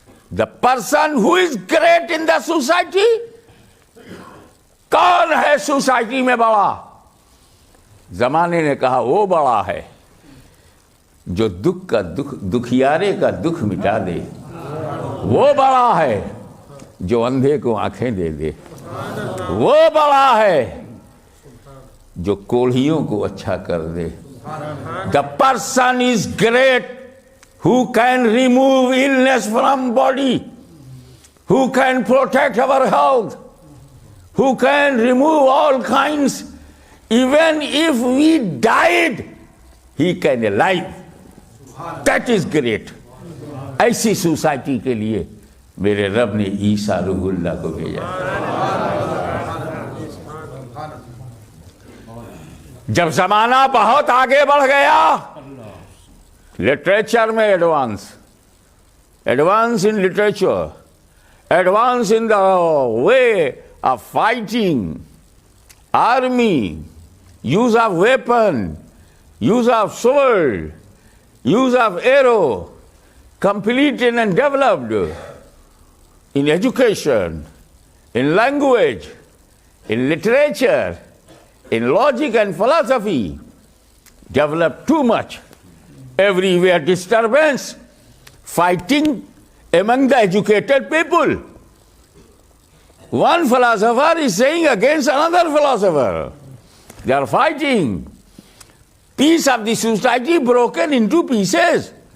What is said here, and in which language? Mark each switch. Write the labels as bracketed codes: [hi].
[en] The person who is great in the society, [ur] کون ہے society میں بڑا؟ زمانے نے کہا وہ بڑا ہے جو دکھیارے کا دکھ مٹا دے. وہ بڑا ہے جو اندھے کو آنکھیں دے دے. وہ بڑا ہے جو کوڑھیوں کو اچھا کر دے. [en] The person is great who can remove illness from body, who can protect our health, who can remove all kinds. Even if we died, he can alive. That is great. [ur] ایسی سوسائٹی کے لیے میرے رب نے عیسیٰ روح اللہ کو بھیجا. جب زمانہ بہت آگے بڑھ گیا, لٹریچر میں [en] Advance in literature, advance in the way of fighting, army, use of weapon, use of sword, use of arrow, completed and developed in education, in language, in literature, in logic and philosophy, developed too much. Everywhere disturbance, fighting among the educated people. One philosopher is saying against another philosopher. They are fighting. Peace of the society broken into pieces.